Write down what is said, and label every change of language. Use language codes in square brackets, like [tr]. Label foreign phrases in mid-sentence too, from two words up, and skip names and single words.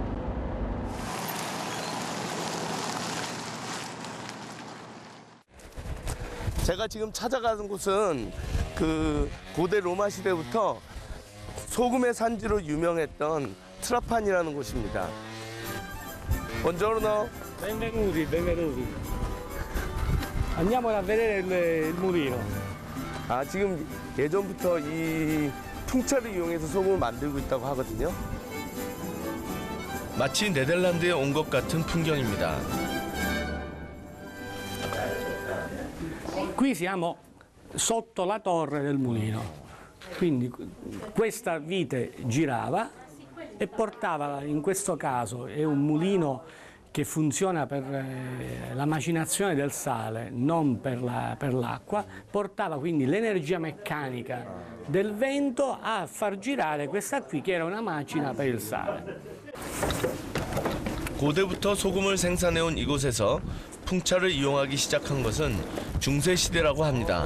[ko] 제가 지금 찾아가는 곳은 그 고대 로마 시대부터 소금의 산지로 유명했던 트라판이라는 곳입니다. [it] Buongiorno. Benvenuti, benvenuti. Andiamo a vedere il mulino. [ko] 아, 지금 예전부터 이 풍차를 이용해서 소금을 만들고 있다고 하거든요. 마치 네덜란드에 온 것 같은 풍경입니다. [it] Qui siamo sotto la torre del mulino. Quindi questa vite girava e portava, in questo caso è un mulino che funziona per la macinazione del sale, non per l'acqua, portava quindi l'energia meccanica del vento a far girare questa qui che era una macina per il sale. [ko] 고대부터 소금을 생산해온 이곳에서 풍차를 이용하기 시작한 것은 중세 시대라고 합니다.